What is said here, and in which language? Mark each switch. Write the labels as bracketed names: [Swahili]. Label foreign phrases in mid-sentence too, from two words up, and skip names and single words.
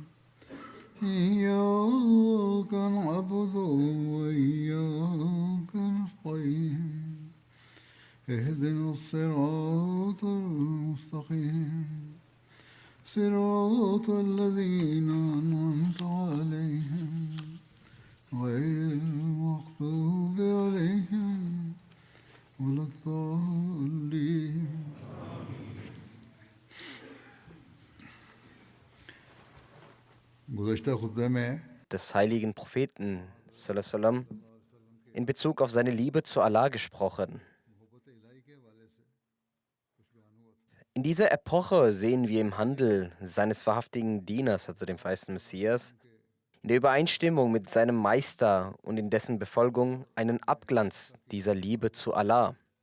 [Arabic] إياك نعبد وإياك نستعين اهدنا الصراط المستقيم صراط الذين أنعمت عليهم غير المغضوب عليهم ولا الضالين. [Urdu] گزشتہ خطبے میں [German] des heiligen Propheten [Arabic] صلى الله عليه وسلم [German] in Bezug auf seine Liebe zu Allah gesprochen. In dieser Epoche sehen wir im Handel seines wahrhaftigen Dieners, also dem verheißenen Messias, in der Übereinstimmung mit seinem Meister und in dessen Befolgung einen Abglanz dieser Liebe zu Allah.